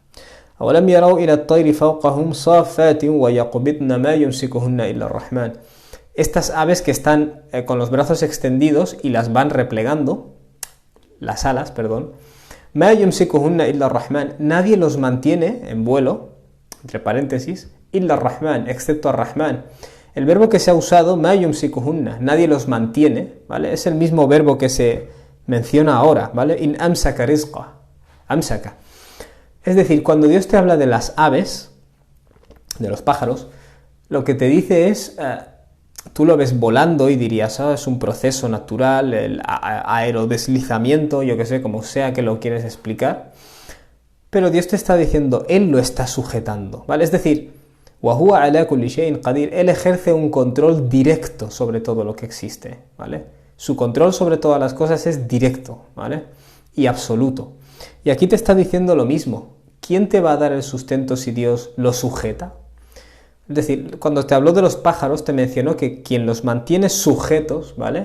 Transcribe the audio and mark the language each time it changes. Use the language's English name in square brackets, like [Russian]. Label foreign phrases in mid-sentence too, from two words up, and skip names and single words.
[Spanish] Estas aves que están con los brazos extendidos y las van replegando, las alas, perdón, nadie los mantiene en vuelo, entre paréntesis, [Arabic] إلا الرحمن, [Spanish] excepto ar-Rahman. El verbo que se ha usado, nadie los mantiene, ¿vale? Es el mismo verbo que se menciona ahora, ¿vale? [Arabic] إن أمسك رزقه، أمسك. [Spanish] Es decir, cuando Dios te habla de las aves, de los pájaros, lo que te dice es, tú lo ves volando y dirías, es un proceso natural, el aerodeslizamiento, yo que sé, como sea que lo quieres explicar. Pero Dios te está diciendo, Él lo está sujetando, ¿vale? Es decir, [Arabic] وهو على كل شيء قدير, [Spanish] Él ejerce un control directo sobre todo lo que existe, ¿vale? Su control sobre todas las cosas es directo, ¿vale? Y absoluto. Y aquí te está diciendo lo mismo. ¿Quién te va a dar el sustento si Dios lo sujeta? Es decir, cuando te habló de los pájaros, te mencionó que quien los mantiene sujetos, ¿vale?